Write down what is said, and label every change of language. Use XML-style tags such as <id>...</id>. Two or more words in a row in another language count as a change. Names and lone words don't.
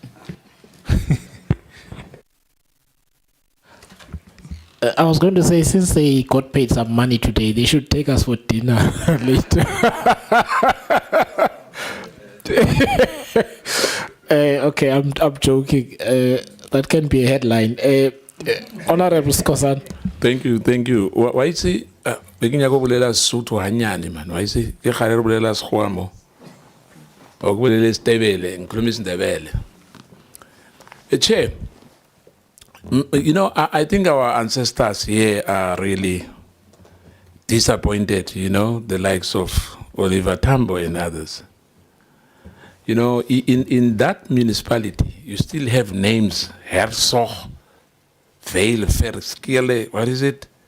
<en>I was going to say, since they got paid some money today, they should take us for dinner later. Okay, I'm joking. That can be a headline. Honorable Skosan. Thank you. Why is it? Begin to</en> <st>bolela Sotho hanyane</st> <en>man. Why is it?</en> <st>Ke khare re bolela Sekgowa o bolela Setebele,</st> <nr>ngikhuluma isiNdebele.</nr> <en>Chair, you know, I think our ancestors here are really disappointed, you know, the likes of Oliver Tambo and others. You know, in that municipality, you still have names, Herzog, Veil, Verskele, what is it?</en>